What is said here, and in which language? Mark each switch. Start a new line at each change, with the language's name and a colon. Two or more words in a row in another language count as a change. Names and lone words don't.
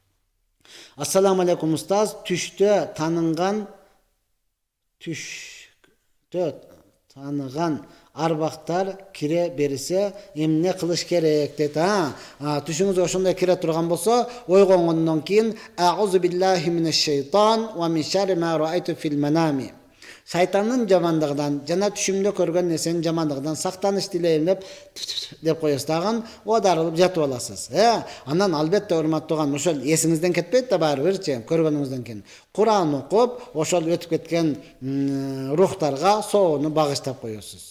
Arabic: السلام عليكم
Kyrgyz: устаз. Түштө таныган арбактар кире берсе эмне кылыш керек дейт. Түшүңүзгө ошондой кире турган болсо, ойгонгондон кийин
Arabic: أعوذ بالله من الشيطان ومن شر ما رأيت في المنام.
Kyrgyz: Шайтандын жамандыгынан жана түшүмдө көргөн нерсенин жамандыгынан сактаныш дилейм деп коесуз дагы, оодарылып жатып аласыз. Анан албетте, урматтуу тууган, ошол эсиңизден кетпейт да баары бирчи, көргөнүңүздөн кийин Куран окуп, ошол өтүп кеткен рухтарга соону багыштап коесуз.